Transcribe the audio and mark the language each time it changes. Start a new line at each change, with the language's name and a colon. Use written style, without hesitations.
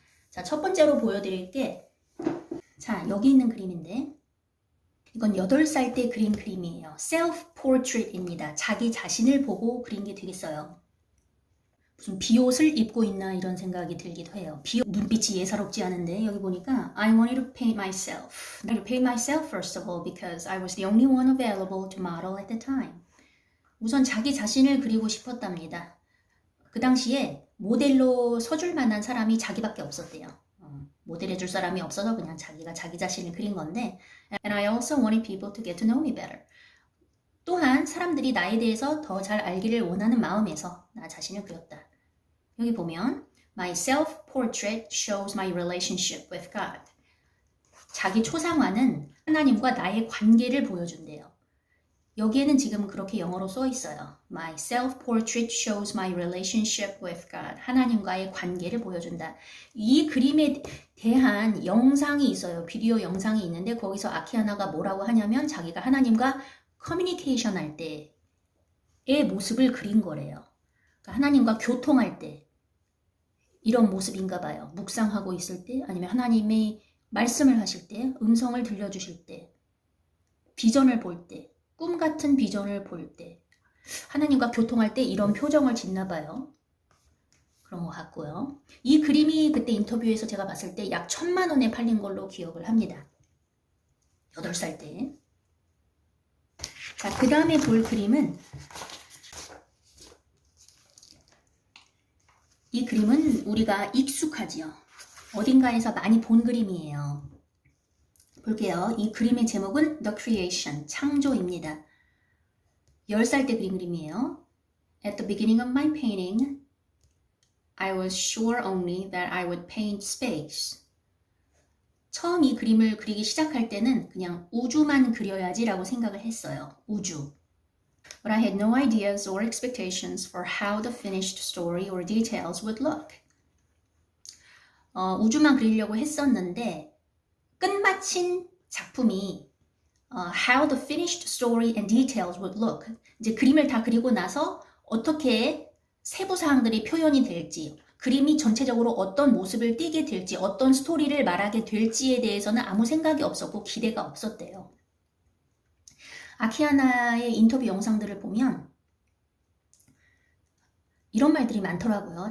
Korean: 자, 첫 번째로 보여드릴 게 자, 여기 있는 그림인데 이건 8살 때 그린 그림이에요. 셀프 포트레이트입니다. 자기 자신을 보고 그린 게 되겠어요. 무슨 비옷을 입고 있나 이런 생각이 들기도 해요. 눈빛이 예사롭지 않은데 여기 보니까
English: I wanted to paint myself. I wanted to paint myself first of all because I was the only one available to model at the time.
Korean: 우선 자기 자신을 그리고 싶었답니다. 그 당시에 모델로 서줄 만한 사람이 자기밖에 없었대요. 모델해줄 사람이 없어서 그냥 자기가 자기 자신을 그린 건데
English: And I also wanted people to get to know me better.
Korean: 또한 사람들이 나에 대해서 더 잘 알기를 원하는 마음에서 나 자신을 그렸다. 여기 보면
English: My self-portrait shows my relationship with God.
Korean: 자기 초상화는 하나님과 나의 관계를 보여준대요. 여기에는 지금 그렇게 영어로 써 있어요.
English: My self-portrait shows my relationship with God.
Korean: 하나님과의 관계를 보여준다. 이 그림에 대한 영상이 있어요. 비디오 영상이 있는데 거기서 아키아나가 뭐라고 하냐면 자기가 하나님과 커뮤니케이션 할 때의 모습을 그린 거래요. 그러니까 하나님과 교통할 때 이런 모습인가 봐요. 묵상하고 있을 때 아니면 하나님의 말씀을 하실 때 음성을 들려주실 때 비전을 볼 때 꿈 같은 비전을 볼 때 하나님과 교통할 때 이런 표정을 짓나 봐요. 그런 것 같고요. 이 그림이 그때 인터뷰에서 제가 봤을 때 약 1,000만 원에 팔린 걸로 기억을 합니다. 8살 때. 자, 그 다음에 볼 그림은 이 그림은 우리가 익숙하지요. 어딘가에서 많이 본 그림이에요. 볼게요. 이 그림의 제목은 The Creation, 창조입니다. 10살 때 그린 그림이에요.
English: At the beginning of my painting, I was sure only that I would paint space.
Korean: 처음 이 그림을 그리기 시작할 때는 그냥 우주만 그려야지라고 생각을 했어요. 우주.
English: But I had no ideas or expectations for how the finished story or details would look.
Korean: 우주만 그리려고 했었는데 끝마친 작품이
English: how the finished story and details would look.
Korean: 이제 그림을 다 그리고 나서 어떻게 세부 사항들이 표현이 될지, 그림이 전체적으로 어떤 모습을 띠게 될지, 어떤 스토리를 말하게 될지에 대해서는 아무 생각이 없었고 기대가 없었대요. 아키아나의 인터뷰 영상들을 보면 이런 말들이 많더라고요.